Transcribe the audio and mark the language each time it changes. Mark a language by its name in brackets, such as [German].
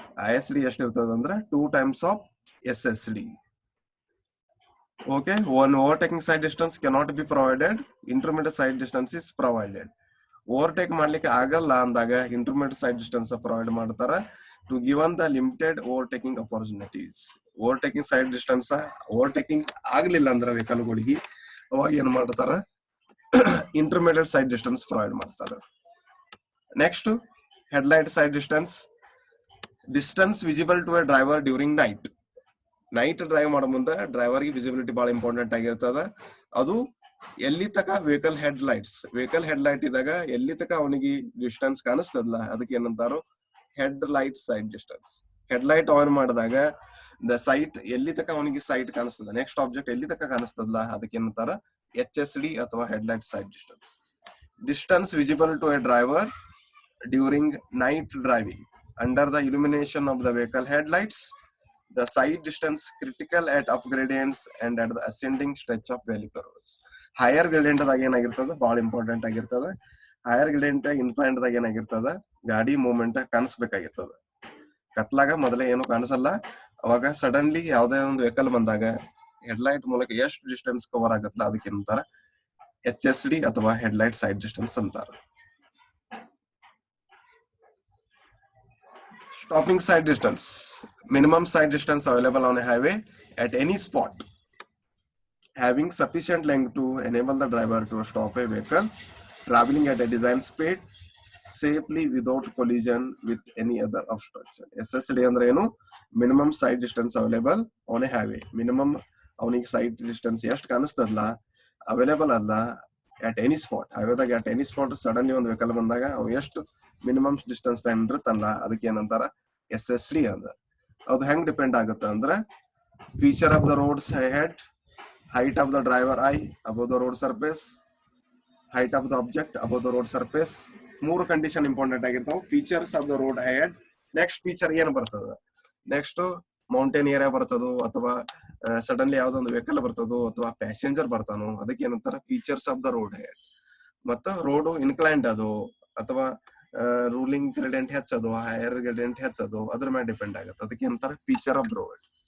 [Kannada] ISD ಎಷ್ಟಿರ್ತದ ಅಂದ್ರ 2 times of SSD. [English] Okay, one overtaking side distance cannot be provided, intermediate side distance is provided. [Kannada] Overtake ಮಾಡ್ಲಿಕ್ಕೆ ಆಗಲ್ಲ ಅಂದಾಗ intermediate side distance provide ಮಾಡ್ತಾರ [English] To given the limited overtaking opportunities. [Kannada] Overtaking side distance overtaking ಆಗ್ಲಿಲ್ಲ ಅಂದ್ರೆ ವೆಹಿಕಲ್ಗಳಿಗೆ ಅವಾಗ ಏನ್ ಮಾಡ್ತಾರ, intermediate side distance provide ಮಾಡ್ತಾರೆ. Next [English] headlight side distance visible to a driver during night [Kannada] drive ಮಾಡೋ ಮುಂದೆ ಡ್ರೈವರ್ಗೆ ವಿಸಿಬಿಲಿಟಿ ಬಹಳ ಇಂಪಾರ್ಟೆಂಟ್ ಆಗಿರ್ತದ. ಅದು ಎಲ್ಲಿ ತಕ ವೆಹಿಕಲ್ ಹೆಡ್ ಲೈಟ್ ಇದ್ದಾಗ ಎಲ್ಲಿ ತಕ ಅವನಿಗೆ ಡಿಸ್ಟೆನ್ಸ್ ಕಾಣಿಸ್ತದಲ್ಲ ಅದಕ್ಕೆ ಏನಂತಾರೋ head light side distance. Head light on ಮಾಡಿದಾಗ ದ ಸೈಟ್ ಎಲ್ಲಿ ತಕ ಅವನಿಗೆ ಸೈಟ್ ಕಾಣಿಸ್ತದ, ನೆಕ್ಸ್ಟ್ ಆಬ್ಜೆಕ್ಟ್ ಎಲ್ಲಿ ತಕ ಕಾಣಿಸ್ತದಲ್ಲ ಅದಕ್ಕೆ ಏನಂತಾರ HSD ಅಥವಾ head light side distance [English] Visible to a driver during night driving under the illumination of the vehicle head lights. The side distance critical at up gradients and at the ascending stretch of valley curves. [Kannada] Higher gradient ದಾಗ ಏನಾಗಿರ್ತದ ಬಹಳ important ಆಗಿರ್ತದ. Higher gradient inclined ದಾಗ ಏನಾಗಿರ್ತದ ಗಾಡಿ movement ಕಾಣಿಸ್ಬೇಕಾಗಿರ್ತದ. ಕತ್ಲಾಗ ಮೊದಲೇ ಏನು ಕಾಣಿಸಲ್ಲ, ಅವಾಗ ಸಡನ್ಲಿ ಯಾವ್ದೇ ಒಂದು ವೆಹಿಕಲ್ ಬಂದಾಗ ಹೆಡ್ಲೈಟ್ ಮೂಲಕ ಎಷ್ಟು ಡಿಸ್ಟೆನ್ಸ್ ಕವರ್ ಆಗತ್ತಲ್ಲ ಅದಕ್ಕೆ ಏನಂತಾರ HSD ಅಥವಾ ಹೆಡ್ಲೈಟ್ ಸೈಡ್ ಡಿಸ್ಟೆನ್ಸ್ ಅಂತಾರ. [English] Stopping side distance. Minimum side distance available on a highway at any spot having sufficient length to enable the driver to stop a vehicle traveling at a designed speed safely without collision with any other obstruction. [Kannada] SSD ಅಂದ್ರೆ ಏನು? [English] Minimum side distance available on a highway. [Kannada] Minimum ಅವನಿಗೆ side distance ಎಷ್ಟು ಕಾಣಿಸ್ತದಲ್ಲ available ಅಲ್ಲ [English] at any spot. [Kannada] highwayದಾಗ [English] at any spot [Kannada] suddenly ಒಂದು vehicle ಬಂದಾಗ ಅವ್ ಎಷ್ಟು minimum distance time ಇರುತ್ತಲ್ಲ ಅದಕ್ಕೆ ಏನಂತಾರ SSD ಅಂದ. ಅದು ಹೆಂಗ್ ಡಿಪೆಂಡ್ ಆಗುತ್ತೆ ಅಂದ್ರೆ [English] Feature of the roads head, height of the driver eye above the road surface, height of the object above the road surface. [Kannada] ಮೂರು ಕಂಡೀಷನ್ ಇಂಪಾರ್ಟೆಂಟ್ ಆಗಿರ್ತಾವ. Features of the road head, next feature ಏನ್ ಬರ್ತದ, next mountain area ಬರ್ತದೋ ಅಥವಾ suddenly ಯಾವ್ದೊಂದು vehicle ಬರ್ತದೋ ಅಥವಾ passenger ಬರ್ತಾನೋ ಅದಕ್ಕೆ ಏನಂತಾರ features of the road head. ಮತ್ತ ರೋಡ್ ಇನ್ಕ್ಲೈನ್ಡ್ ಅದು ಅಥವಾ ರೂಲಿಂಗ್ ಗ್ರೇಡಿಯಂಟ್ ಹೆಚ್ಚದು ಹೈಯರ್ ಗ್ರೇಡಿಯಂಟ್ ಹೆಚ್ಚದು ಅದ್ರ ಮೇಲೆ ಡಿಪೆಂಡ್ ಆಗುತ್ತೆ, ಅದಕ್ಕೆ ಏನಂತಾರ ಫೀಚರ್ ಆಫ್ ರೋಡ್.